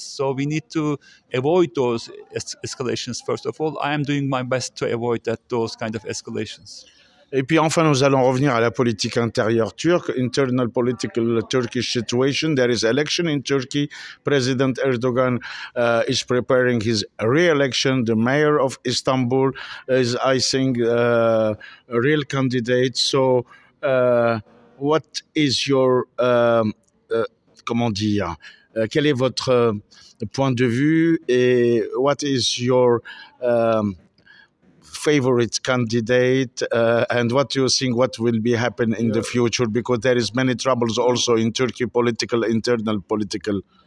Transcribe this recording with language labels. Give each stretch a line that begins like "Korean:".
English: So we need to avoid those escalations. First of all, I am doing my best to avoid those kind of escalations.
French: Et puis enfin, nous allons revenir à la politique intérieure turque,
English: internal political Turkish situation. There is election in Turkey. President Erdogan is preparing his re-election. The mayor of Istanbul is, I think, a real candidate. So, what is your,
French: comment dire, quel est votre point de vue et
English: what is your favorite candidate and what do you think what will be happen in the future, because there is many troubles also in Turkey, internal political.